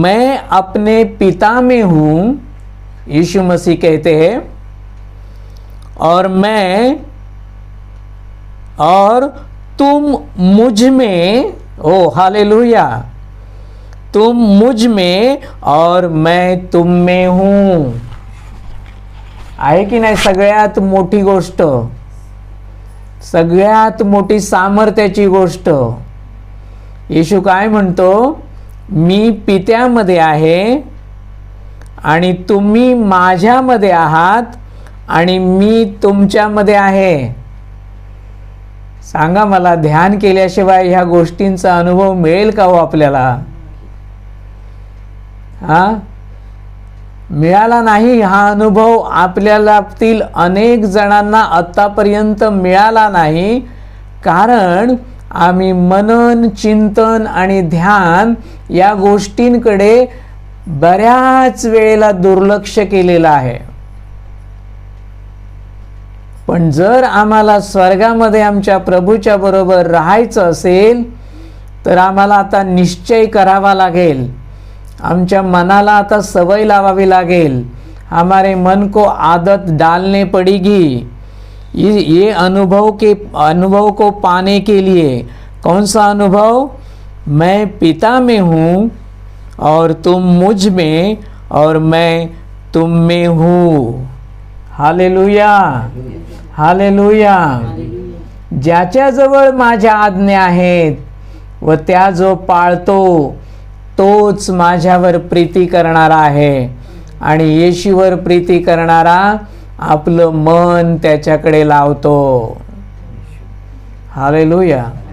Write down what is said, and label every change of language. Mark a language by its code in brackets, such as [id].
[hi] मैं अपने पिता में हूं, यीशु मसीह कहते हैं, और तुम मुझ में। ओ हालेलुया। तुम मुझ में और मैं तुम में हूं। [mr] आहे की नाही? सगळ्यात मोठी गोष्ट, सगळ्यात मोठी सामर्थ्याची गोष्ट। येशू काय म्हणतो? मी पित्यामध्ये आहे आणि तुम्ही माझ्यामध्ये आहात आणि मी तुमच्यामध्ये आहे। सांगा मला, ध्यान केल्याशिवाय ह्या गोष्टींचा अनुभव मिळेल का हो आपल्याला? मिळाला नाही। हा अनुभव आपल्यातील अनेक जणांना आतापर्यंत मिळाला नाही, कारण आम्ही मनन, चिंतन आणि ध्यान या गोष्टींकडे बऱ्याच वेळेला दुर्लक्ष केलेलं आहे। पण जर आम्हाला स्वर्गामध्ये आमच्या प्रभूच्या बरोबर राहायचं असेल तर आम्हाला आता निश्चय करावा लागेल। आमच्या मनाला आता सवय लावावी लागेल। [hi] हमारे मन को आदत डालने पड़ेगी। ये अनुभव को पाने के लिए। कौन सा अनुभव? मैं पिता में हूँ और तुम मुझ में और मैं तुम में हूँ। हालेलुया। हालेलुया। [mr] ज्याच्याजवळ माझ्या आज्ञा आहेत व त्या जो पाळतो तोच माझ्यावर प्रीती करणारा आहे, आणि येशूवर प्रीती करणारा आपलं मन त्याच्याकडे लावतो। हालेलुया।